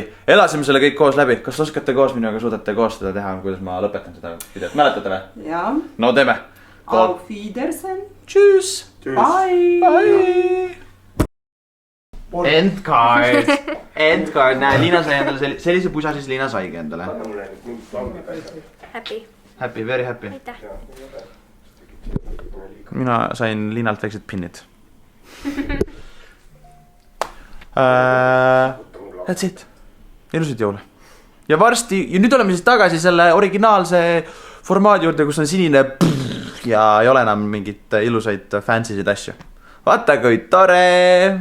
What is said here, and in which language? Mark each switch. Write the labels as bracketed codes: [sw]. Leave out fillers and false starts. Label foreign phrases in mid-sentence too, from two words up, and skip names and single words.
[et] Elasime selle kõik koos läbi. Kas oskate koos minuga suudate koos seda teha, kuidas ma lõpetan seda videot? Mäletate või? Jaa. No teeme. [de] Auf Wiedersehen. Tschüss. [en] Bye. Bye. Endcard. [et] Näe, Liina sai endale sellise pusa, siis Liina saigi endale. [en] Happy, very happy. [et] Aitäh. Mina sain Liinalt väiksed pinnid. [en] That's it. [et] Ilusid jõule. Ja varsti, ja nüüd oleme siis tagasi selle originaalse formaadi juurde, kus on sinine ja ei ole enam mingit ilusaid fancysid asju. Vaata kui tore!